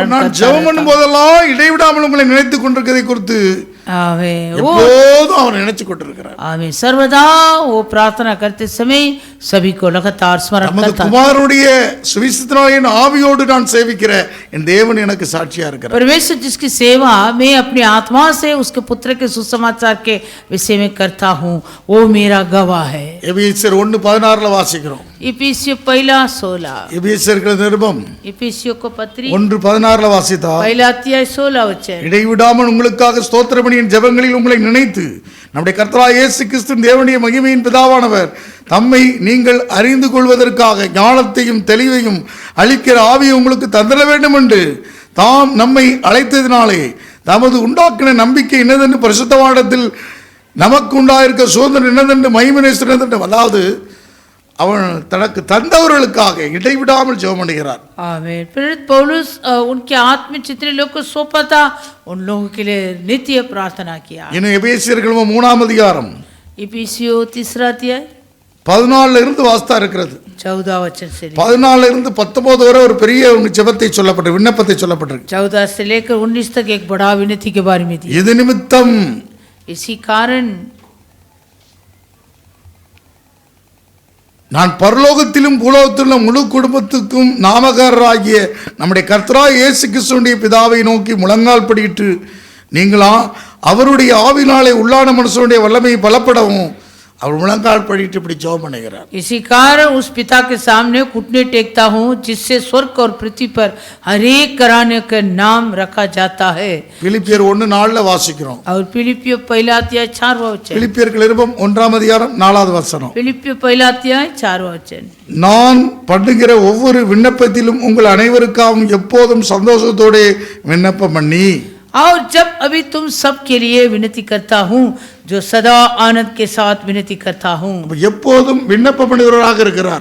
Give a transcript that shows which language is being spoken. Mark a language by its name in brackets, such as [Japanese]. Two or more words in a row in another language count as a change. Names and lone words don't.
[Tamil] நான் [Hindi] करता [Tamil] ஜெபம் [Hindi] रहता [Tamil] பண்ணும் போதெல்லாம் இடைவிடாமல் உங்களை நினைத்துக் கொண்டிருக்கிறதை குறித்து [Hindi] हूँ। आमीन, वो [Tamil] எப்போதும் அவர் நினைச்சு கொண்டிருக்கிறார். [Hindi] आमीन, सर्वदा वो प्रार्थना करते समय सभी को लगातार स्मरण [Tamil] நமது [Hindi] करता है। [Tamil] குமாரனுடைய சுவிசேஷத்தினாலே என் ஆவியோடு நான் சேவிக்கிற என் தேவன் எனக்கு சாட்சியா இருக்கிறார். [Hindi] परमेश्वर जिसकी सेवा मैं अपनी आत्मा से उसके पुत्र के सुसमाचार के विषय में करता हूँ, वो मेरा गवाह है। [Tamil] எபேசியர் 1:16 வாசிக்கிறோம். [Hindi] इफिसियों पहला 16, [Tamil] எபேசியர்கள் நிருபம் [Hindi] इफिसियों को पत्री [Tamil] 1:16 வாசித்தா, [Hindi] पहला अध्याय 16 वचन, [Tamil] இடைவிடாமல் உங்களுக்காக ஸ்தோத்திரபலியின் ஜெபங்களில் உங்களை நினைத்து நம்முடைய கர்த்தராகிய இயேசு கிறிஸ்துவின் தேவனுடைய மகிமையின் பிதாவானவர் தம்மை நீங்கள் அறிந்து கொள்வதற்காக ஞானத்தையும் தெளிவையும் அளிக்கிற ஆவியை உங்களுக்கு தந்திர வேண்டும் என்று தாம் நம்மை அழைத்ததினாலே தமது உண்டாக்கின நம்பிக்கை என்னதென்று பரிசுத்தவானத்தில் நமக்கு உண்டாயிருக்க சுதந்திரம் என்னதென்று மகிமைநேசர் என்னதென்று, அதாவது அவன் தனக்கு தந்தவர்களுக்காக இடைவிடாமல் ஜெபம் பண்ணுகிறார். [Hindi] आमीन। प्रेरित पौलुस उनके आत्मिक जितने लोग को सौंपा था उन लोगों के लिए नित्य प्रार्थना किया। [Tamil] இன்னும் எபேசியர்கள் 3:14 [Hindi] इफिसियों तीसरा अध्याय [Tamil] 14 இருந்து வாஸ்தா இருக்கிறது. [Hindi] 14 वचन से [Tamil] 14 இருந்து 19 வரை ஒரு பெரிய ஜெபத்தை சொல்லப்பட்டு விண்ணப்பத்தை சொல்லப்பட்டிருக்கு. [Hindi] 14 से लेकर 19 तक एक बड़ा विनती के बारे में दिया। [Tamil] இது நிமித்தம் [Hindi] इसी कारण [Tamil] நான் பரலோகத்திலும் பூலோகத்திலும் முழு குடும்பத்துக்கும் நாமகாரராகிய நம்முடைய கர்த்தராகிய இயேசு கிறிஸ்துவினுடைய பிதாவை நோக்கி முழங்கால் படியிட்டு நீங்களா அவருடைய ஆவினாலே உள்ளான மனுஷனுடைய வல்லமையை பலப்படவும் அவர் முழங்கால் படிட்டு இப்படி ஜெபம் பண்ணுகிறார். [Hindi] इसी कारण उस पिता के सामने घुटने टेकता हूँ जिससे स्वर्ग और पृथ्वी पर हर एक कराने का नाम रखा जाता है। [Tamil] பிலிப்பியர் 1:4 வாசிக்கிறோம். [Hindi] और फिलिपियो पहला अध्याय 4वां वचन, [Tamil] பிலிப்பியர்கள் நிருபம் 1:4 வசனம், [Hindi] फिलिपियो पहला अध्याय 4वां वचन, [Tamil] நான் பண்ணுகிற ஒவ்வொரு விண்ணப்பத்திலும் உங்கள் அனைவருக்காகவும் எப்போதும் சந்தோஷத்தோடு விண்ணப்பம் பண்ணி, [Hindi] और जब अभी तुम सब के लिए विनती करता हूँ जो सदा आनंद के साथ विनती करता हूँ। [Tamil] எப்போதும் விண்ணப்பம் பண்ணுகிறவராக இருக்கிறார்.